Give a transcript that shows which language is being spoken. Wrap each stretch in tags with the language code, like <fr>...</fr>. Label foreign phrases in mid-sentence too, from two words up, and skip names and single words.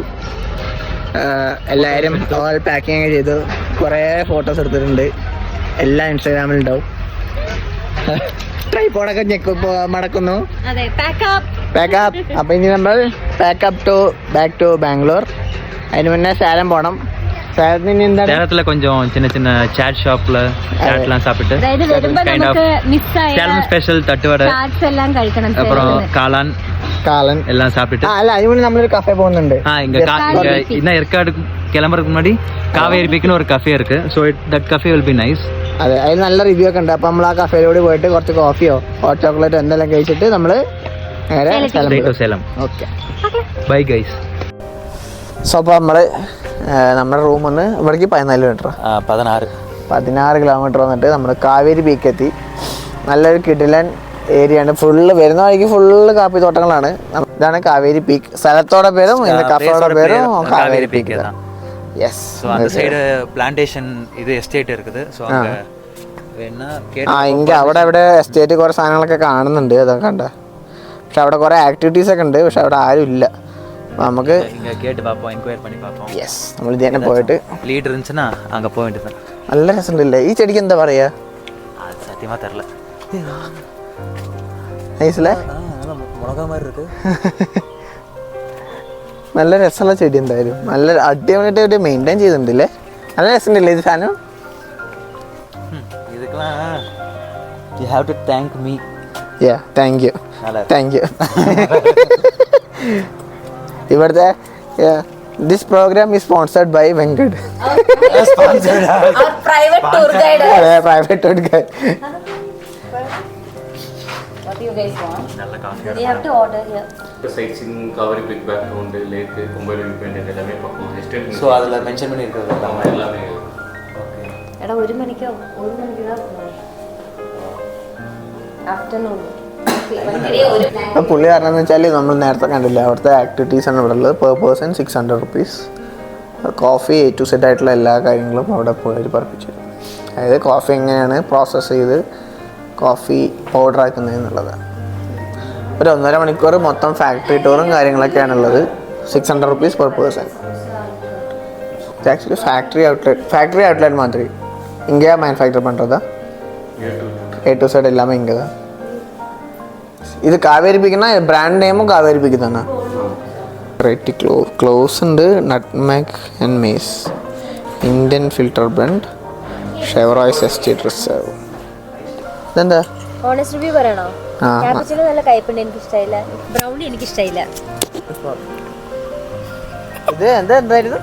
<ml>എല്ലാവരും ഓൾ പാക്കിങ് ഒക്കെ ചെയ്തു. കുറേ ഫോട്ടോസ് എടുത്തിട്ടുണ്ട്. എല്ലാം ഇൻസ്റ്റാഗ്രാമിലുണ്ടാവും. ട്രൈപോഡൊക്കെ മടക്കുന്നു. പാക്കപ്പ്. അപ്പൊ ഇനി നമ്മൾ</ml> <en>back to Bangalore.</en> <ml>അതിന് മുന്നേ സേലം പോണം. സേലത്തിന് എന്താണ്?</ml> <ta>சேலத்துல கொஞ்சம் சின்ன சின்ன சாட் ஷாப்ல சாட்லாம் சாப்பிட்டு</ta> <en>kind of</en> <ta>சேலம் ஸ்பெஷல் தட்டுவடை</ta> <ml>എല്ലാം കഴിക്കണം.</ml> <ta>அப்புறம் காளான் எல்லாம் சாப்பிட்டு</ta> <ml>അല്ല അതിന് നമ്മളൊരു കഫേ പോകുന്നുണ്ട്.</ml> <ta>இங்க இன்னும் ஏற்காடு கிளம்புறதுக்கு முன்னாடி காவேரி பிக்னு ஒரு கஃபே இருக்கு.</ta> <en>So that cafe will be nice.</en> <ml>അതെ, അതിൽ നല്ല റിവ്യൂ ഒക്കെ ഉണ്ട്. അപ്പൊ നമ്മൾ ആ കഫേയിലൂടെ പോയിട്ട് കുറച്ച് കോഫിയോ</ml> <en>hot chocolate</en> <ml>എന്തെല്ലാം കഴിച്ചിട്ട് നമ്മള് നേരെ സേലം. ഓക്കെ,</ml> <en>Bye guys.</en> <ml>സോ അപ്പോൾ നമ്മള് നമ്മുടെ റൂമിൽ നിന്ന് ഇവിടേക്ക് 14 കിലോമീറ്റർ 16 കിലോമീറ്റർ വന്നിട്ട് നമ്മൾ കാവേരി പീക്ക് എത്തി. നല്ലൊരു കിടിലൻ ഏരിയ ആണ്. ഫുള്ള് വരുന്ന വഴിക്ക് ഫുള്ള് കാപ്പി തോട്ടങ്ങളാണ്. ഇതാണ് കാവേരി പീക്ക്. സ്ഥലത്തോടെ പേരും ഇതിന്റെ കഫേയുടെ പേരും കാവേരി പീക്ക്. യെസ്.</ml> <ta>அந்த சைடு பிளான்டேஷன் இது எஸ்டேட் இருக்குது. ஸோ அங்க வேணா</ta> <ml>ഇങ്ങ അവിടെ എസ്റ്റേറ്റ് കുറേ സാധനങ്ങളൊക്കെ കാണുന്നുണ്ട്. അതൊക്കെ കണ്ട. പക്ഷെ അവിടെ കുറേ ആക്ടിവിറ്റീസ് ഒക്കെ ഉണ്ട്. പക്ഷെ അവിടെ ആരും ഇല്ല. നമുക്ക്</ml> <ta>இங்க கேட்டு பார்ப்போம், என்கொயர் பண்ணி பார்ப்போம்.</ta> <ml>യെസ്, നമ്മൾ ഇത് തന്നെ പോയിട്ട്</ml> <ta>லீட் இருந்துச்சுன்னா அங்க போக வேண்டியது.</ta> <ml>നല്ല രസമുണ്ടല്ലേ ഈ ചെടിക്ക്? എന്താ പറയാ?</ml> <ta>அது சத்தியமா தெரியல.</ta> <ml>നൈസല്ലേ?</ml> <ta>முளகா மாதிரி இருக்கு.</ta> <ml>നല്ല രസമുള്ള ചെടി. എന്തായാലും നല്ല അടിപൊളിയായിട്ട് ഒരു മെയിൻറ്റെയിൻ ചെയ്തിട്ടുണ്ടല്ലേ. നല്ല രസമുണ്ടല്ലേ ഇത് സാധനം?</ml> <ta>இதுக்கெல்லாம்</ta> <en>you have to thank me. Yeah, thank you. ഇവിടുത്തെ this program is sponsored by Venkat. Private tour guide.</en> <ml>അതെ,</ml> <en>private tour guide. What do you guys want? You have to order here. The sightseeing, Kaveri Peak background, lake, Kumbai independent</en> <ta>எல்லாமே பார்ப்போம்.</ta> <en>எஸ்டேட்</en> <ta>ஸோ அதில் மென்ஷன் பண்ணி இருக்கிறது எல்லாமே.</ta> <ml>എടാ 1 മണിക്ക് ആഫ്റ്റർനൂൺ. പുള്ളി കാരണം എന്ന് വെച്ചാൽ നമ്മൾ നേരത്തെ കണ്ടില്ല, അവിടുത്തെ ആക്ടിവിറ്റീസ് ആണ് ഇവിടെ ഉള്ളത്.</ml> <en>per person</en> <ml>600 rupees. കോഫി</ml> <en>A to Z</en> <ml>ആയിട്ടുള്ള എല്ലാ കാര്യങ്ങളും അവിടെ പോയി പറപ്പിച്ചു. അതായത് കോഫി എങ്ങനെയാണ് പ്രോസസ്സ് ചെയ്ത്</ml> <en>coffee powder</en> <ml>ആക്കുന്നതെന്നുള്ളത്. ഒരു 1.5 മണിക്കൂർ മൊത്തം</ml> <en>factory tour</en> <ml>കാര്യങ്ങളൊക്കെയാണുള്ളത്.</ml> <en>600 rupees per person. actually factory outlet</en> <ta>மாதிரி இங்கேயா மேனுஃபேக்சர் பண்ணுறதா?</ta> <en>A to Z</en> <ta>எல்லாமே இங்கே தான். இது காவேரி பீக்குனா</ta> <en>brand name</en> <ta>காவேரி பீக்கு தானே?</ta> <ml>ரைட்டி க்ளோஸ் ഉണ്ട്, നട്ട്മാഗ് ആൻഡ് മേസ്, ഇന്ത്യൻ ഫിൽറ്റർ ബ്ലെൻഡ്, ഷെവറോയ്സ് എസ്റ്റേറ്റ് റിസർവ്. ഇതെന്താ?</ml> <en>honest review</en> <ml>പറയണോ? ക്യാപച്ചിനോ നല്ല കയ്പുണ്ട്, എനിക്ക് ഇഷ്ടമായില്ല. ബ്രൗണി എനിക്ക് ഇഷ്ടമായില്ല. ഇത് എന്തായിരുന്നു?</ml>